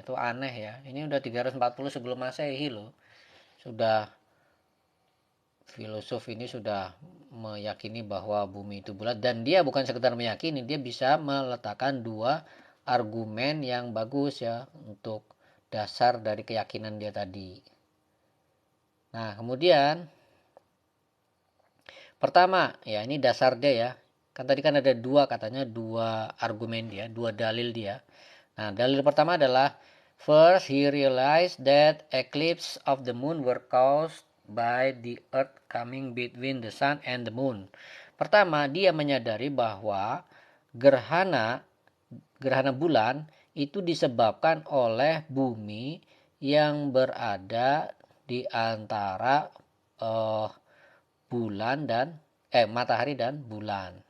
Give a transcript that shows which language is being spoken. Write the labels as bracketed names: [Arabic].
[Indonesian] Itu aneh ya, ini udah 340 sebelum masehi loh, sudah filosof ini sudah meyakini bahwa bumi itu bulat, dan dia bukan sekedar meyakini, dia bisa meletakkan dua argumen yang bagus ya untuk dasar dari keyakinan dia tadi. Nah, kemudian pertama, ya ini dasar dia ya. Kan tadi kan ada dua, katanya dua argumen dia, dua dalil dia. Nah, dalil pertama adalah [English] first he realized that eclipse of the moon were caused by the earth coming between the sun and the moon. [Indonesian] Pertama, dia menyadari bahwa gerhana gerhana bulan itu disebabkan oleh bumi yang berada di antara bulan dan matahari dan bulan.